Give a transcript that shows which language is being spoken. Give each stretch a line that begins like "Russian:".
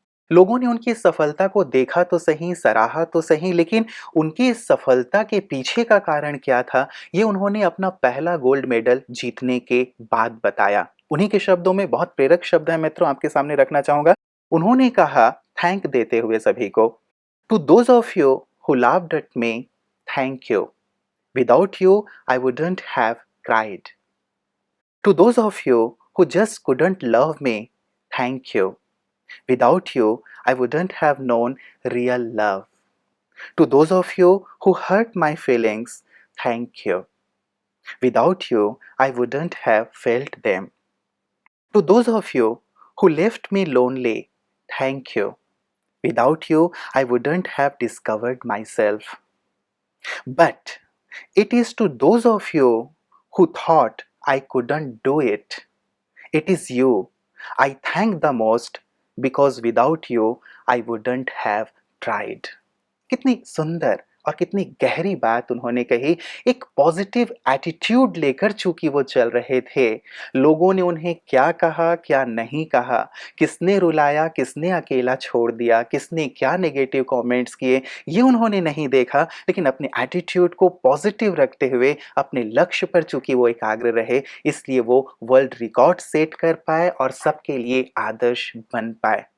Hindi: लोगों ने उनकी सफलता को देखा तो सही, सराहा तो सही, लेकिन उनकी इस सफलता के पीछे का कारण क्या था, ये उन्होंने अपना पहला गोल्ड मेडल जीतने के बाद बताया। उन्हीं के शब्दों में बहुत प्रेरक शब्द है मित्रों, आपके सामने रखना चाहूंगा। उन्होंने कहा, थैंक देते हुए सभी को,
English: To those of you who loved at me, thank you. Without you, I wouldn't have cried. To those of you who just couldn't love me, thank you. Without you, I wouldn't have known real love. To those of you who hurt my feelings, thank you. Without you, I wouldn't have felt them. To those of you who left me lonely, thank you. Without you, I wouldn't have discovered myself. But it is to those of you who thought I couldn't do it. It is you I thank the most, because without you I wouldn't have tried.
Hindi: कितनी सुंदर और कितनी गहरी बात उन्होंने कही। एक positive attitude लेकर चूंकि वो चल रहे थे, लोगों ने उन्हें क्या कहा क्या नहीं कहा, किसने रुलाया किसने अकेला छोड़ दिया, किसने क्या नेगेटिव कमेंट्स किए, ये उन्होंने नहीं देखा, लेकिन अपने एटीट्यूड को पॉजिटिव रखते हुए अपने लक्ष्य पर चूंकि वो एकाग्र रहे, इसलिए वो वर्ल्ड रिकॉर्ड सेट कर पाए और सबके लिए आदर्श बन पाए।